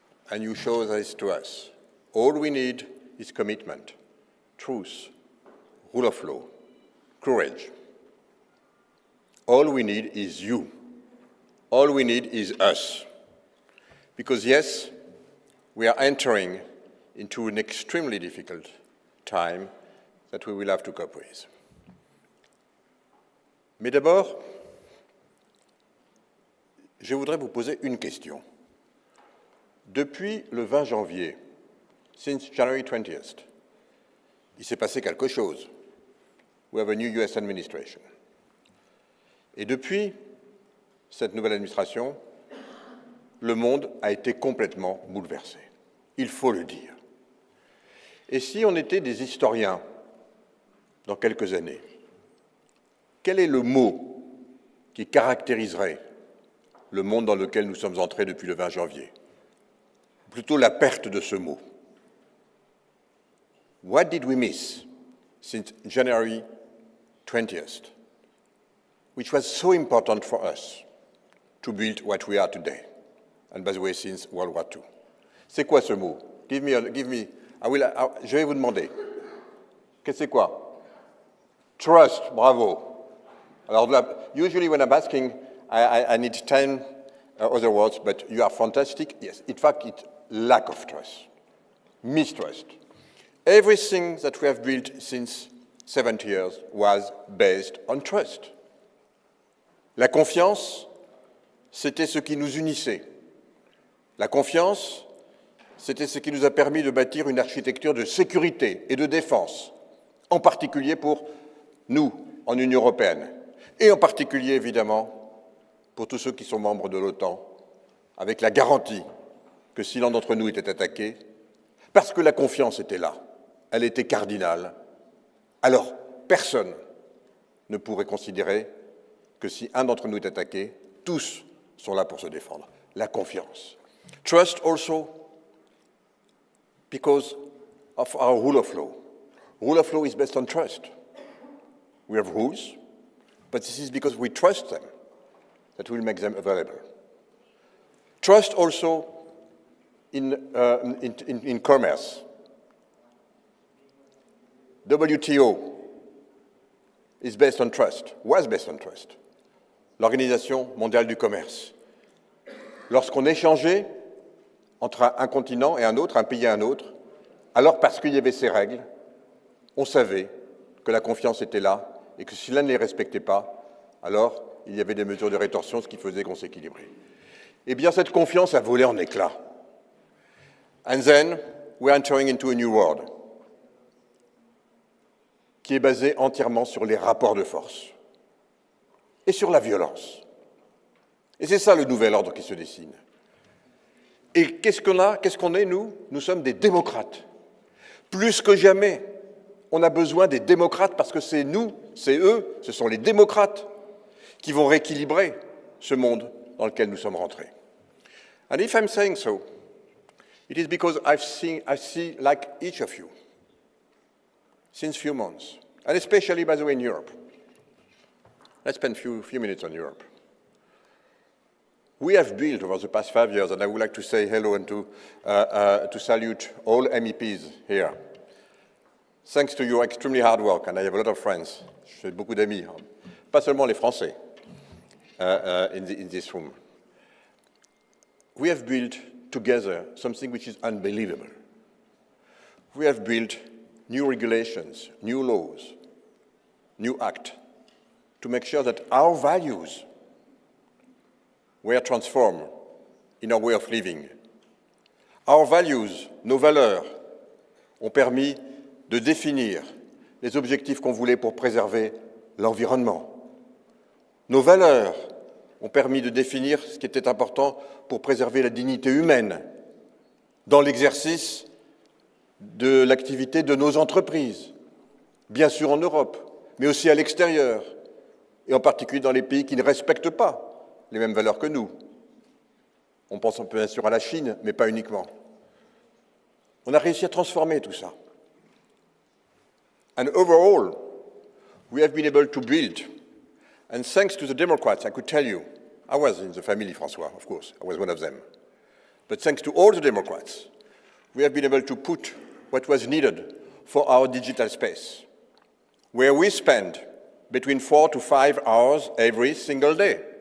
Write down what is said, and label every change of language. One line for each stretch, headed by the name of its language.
English: And you show this to us. All we need is commitment, truth, rule of law, courage. All we need is you. All we need is us. Because yes, we are entering into an extremely difficult time that we will have to cope with.
French: Mais d'abord, je voudrais vous poser une question. Depuis le 20 janvier,
English: since January 20th,
French: il s'est passé quelque chose.
English: We have a new US administration.
French: Et depuis cette nouvelle administration, le monde a été complètement bouleversé. Il faut le dire. Et si on était des historiens dans quelques années, quel est le mot qui caractériserait le monde dans lequel nous sommes entrés depuis le 20 janvier? Plutôt la perte de ce mot.
English: What did we miss since January 20th, which was so important for us to build what we are today, and by the way, since World War II?
French: C'est quoi ce mot? Je vais vous demander. Qu'est-ce que c'est quoi?
English: Trust, bravo. Alors, usually when I'm asking, I need 10 other words, but you are fantastic. Yes, in fact, it's lack of trust, mistrust. Everything that we have built since 70 years was based on trust.
French: La confiance, c'était ce qui nous unissait. La confiance, c'était ce qui nous a permis de bâtir une architecture de sécurité et de défense, en particulier pour nous, en Union européenne, et en particulier, évidemment, pour tous ceux qui sont membres de l'OTAN, avec la garantie que si l'un d'entre nous était attaqué, parce que la confiance était là, elle était cardinale, alors personne ne pourrait considérer que si un d'entre nous est attaqué, tous sont là pour se défendre. La confiance.
English: Trust also because of our rule of law. Rule of law is based on trust. We have rules, but this is because we trust them that we'll make them available. Trust also in commerce. WTO is based on trust, was based on trust.
French: L'Organisation mondiale du commerce. Lorsqu'on échangeait entre un continent et un autre, un pays et un autre, alors parce qu'il y avait ces règles, on savait que la confiance était là et que si l'un ne les respectait pas, alors il y avait des mesures de rétorsion, ce qui faisait qu'on s'équilibrait. Eh bien, cette confiance a volé en éclats.
English: And then, we're entering into a new world
French: qui est basé entièrement sur les rapports de force et sur la violence. Et c'est ça le nouvel ordre qui se dessine. Et qu'est-ce qu'on est, nous? Nous sommes des démocrates. Plus que jamais, on a besoin des démocrates parce que c'est nous, c'est eux, ce sont les démocrates qui vont rééquilibrer ce monde dans lequel nous sommes rentrés.
English: And if I'm saying so, it is because I see, like each of you, since few months, and especially, by the way, in Europe. Let's spend a few minutes on Europe. We have built over the past 5 years, and I would like to say hello and to salute all MEPs here. Thanks to your extremely hard work, and I have a lot of friends,
French: j'ai beaucoup d'amis, pas seulement les Français,
English: in this room. We have built together something which is unbelievable. We have built new regulations, new laws, new acts, to make sure that our values were transformed in our way of living. Our values,
French: nos valeurs, ont permis de définir les objectifs qu'on voulait pour préserver l'environnement. Nos valeurs ont permis de définir ce qui était important pour préserver la dignité humaine dans l'exercice de l'activité de nos entreprises, bien sûr en Europe, mais aussi à l'extérieur, et en particulier dans les pays qui ne respectent pas les mêmes valeurs que nous. On pense bien sûr à la Chine, mais pas uniquement. On a réussi à transformer tout ça.
English: And overall, we have been able to build, and thanks to the Democrats, I could tell you, I was in the family, François, of course, I was one of them. But thanks to all the Democrats, we have been able to put what was needed for our digital space, where we spend between 4 to 5 hours every single day.